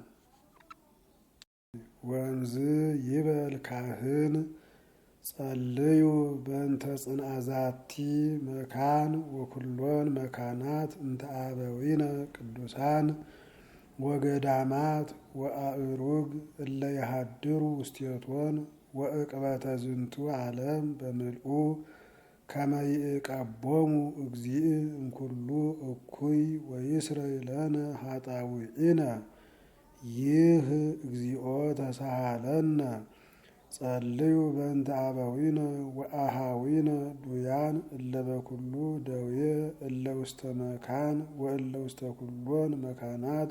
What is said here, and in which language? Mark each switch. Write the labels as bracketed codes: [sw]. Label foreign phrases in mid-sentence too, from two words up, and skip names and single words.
[gez] ወእምዝ ይበል ካህን ጸልዩ በእንተ ጽንዐ ዛቲ መካን ወኩሎን መካናት እንተ አበዊነ ቅዱሳን ወገዳማት ወአእሩግ እለ የሃድሩ ውስቴቶን ወእቅበተ ዝንቱ ዓለም በምልኡ ከመ ይዕቀቦሙ እግዚእ እምኩሉ እኩይ ወይስረይ ለነ ኃጣውኢነ። ይህ እግዚኦ ተሳሃለነ። ጸልዩ በእንተ አበዊነ ወአሃዊነ ዱያን እለ በኩሉ ደዌ እለ ውስተ መካን ወእለ ውስተ ኩሎን መካናት